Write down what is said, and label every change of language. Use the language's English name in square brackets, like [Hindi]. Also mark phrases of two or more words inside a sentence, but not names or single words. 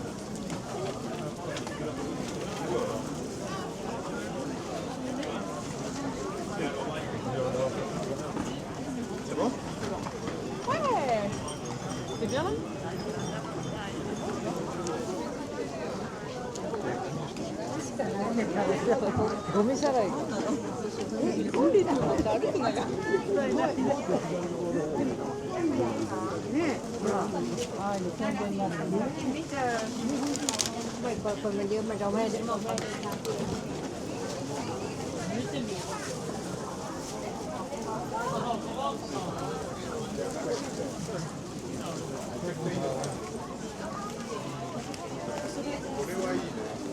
[French] C'est bon? Ouais. C'est bien là? [Japanese] ゴミじゃない。ゴミだ。歩くのよ。ね、ほら、ああいう宣伝になるのね。見ちゃう。 [Thai] คนมันเยอะมันเราไม่ได้ [Japanese] 見てみよう。これはいいね。